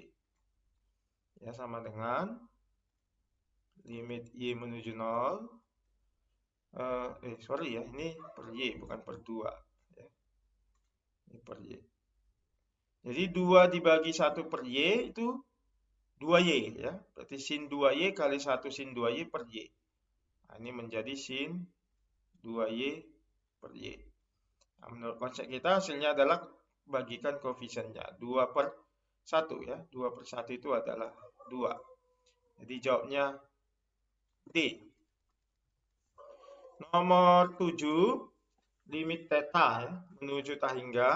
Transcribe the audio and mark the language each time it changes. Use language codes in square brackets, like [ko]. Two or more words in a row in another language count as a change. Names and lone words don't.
[id] Ya, sama dengan limit Y menuju 0. Sorry ya, ini per Y bukan per 2 ya. Ini per Y. Jadi 2 dibagi 1 per Y itu 2Y ya. Berarti sin 2Y kali 1 sin 2Y per Y. Nah, ini menjadi sin 2Y per Y. Nah, menurut konsep kita hasilnya adalah bagikan koefisiennya 2 per 1 ya. 2 per 1 itu adalah 2. Jadi jawabnya D. Nomor 7, limit theta ya, menuju tak hingga.